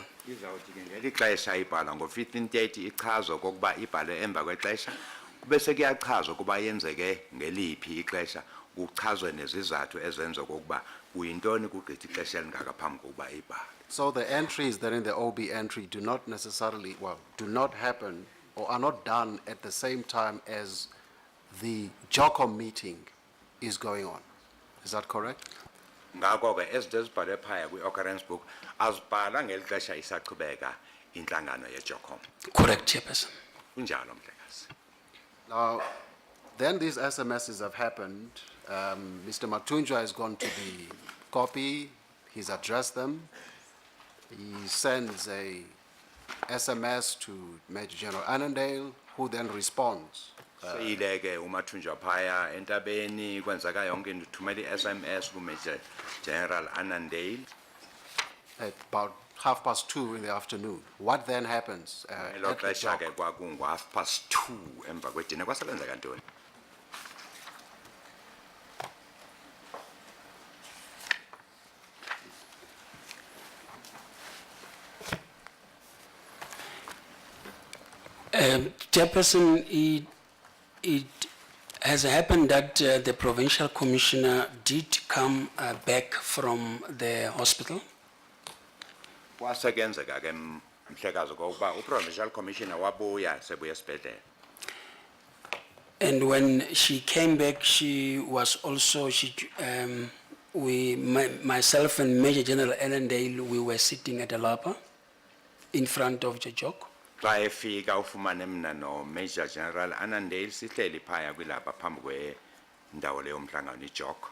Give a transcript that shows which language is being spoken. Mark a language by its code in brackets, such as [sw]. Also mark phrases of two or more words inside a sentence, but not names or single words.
[xh] Izawuthi ke ngeli xesha ibhalwa ngo-15:30 ichazwe okokuba ibhalwe emva kwexesha kube sekuyachazwa ukuba yenzeke ngeliphi ixesha kuchazwe nezizathu ezenza okokuba kuyintoni kugqitha ixesha elingaka phambi kokuba ibhalwe. [en] So the entries that in the OB entry do not necessarily, do not happen or are not done at the same time as the JOCOM meeting is going on. Is that correct? [xh] ngakho ke ezinto ezibhalwe phaya kwi- [en] occurrence book [xh] azibhala ngeli xesha isaqhubeka inhlangano ye-JOCOM. [en] Correct, Chairperson. [xh] Kunjalo mhlekazi. [en] Now, then these SMSs have happened. Mr. Matunjwa has gone to the copy, he's addressed them. He sends a SMS to Major General Annandale, who then responds. [xh] Seyile ke umathunjwa phaya entabeni kwenzeka yonke into uthumela i-SMS kuMajor General Annandale. [en] At about 2:30 in the afternoon. What then happens? [xh] Elo [en] At the [xh] xesha ke [en] JOC? [xh] kwakungu 2:30 emva kwedina kwasebenzeka ntoni? [en] Chairperson, it has happened that the provincial commissioner did come back from the hospital. [xh] Kwasekenzeka ke mhlekazi kokuba [en] uprovincial commissioner [xh] wabuya sebuya esibhedlela. [en] And when she came back, she was also, myself and Major General Annandale, we were sitting at the lapa in front of the JOC. [xh] Xa efika ufumane mina no Major General Annandale sihleli phaya kwilapha phambi kwendawo leyo mhlangano iJOC.